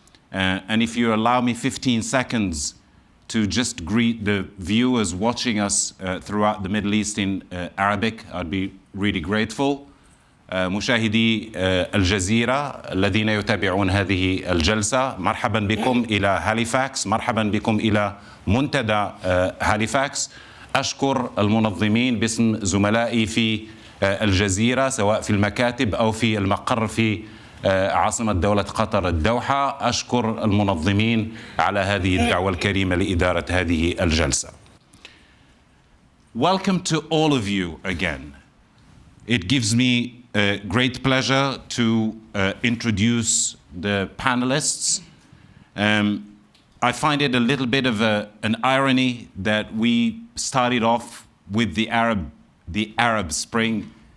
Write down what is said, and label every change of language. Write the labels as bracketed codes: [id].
[en] And if you allow me 15 seconds to just greet the viewers watching us throughout the Middle East in Arabic, I'd be really grateful. [ar] مشاهدي الجزيرة الذين يتابعون هذه الجلسة، مرحبا بكم إلى هاليفاكس، مرحبا بكم إلى منتدى هاليفاكس. أشكر المنظمين باسم زملائي في الجزيرة سواء في المكاتب أو في المقر في عاصمة دولة قطر الدوحة. أشكر المنظمين على هذه الدعوة الكريمة لإدارة هذه الجلسة. [en] Welcome to all of you again. It gives me great pleasure to introduce the panelists. I find it a little bit of an irony that we started off with the Arab Spring.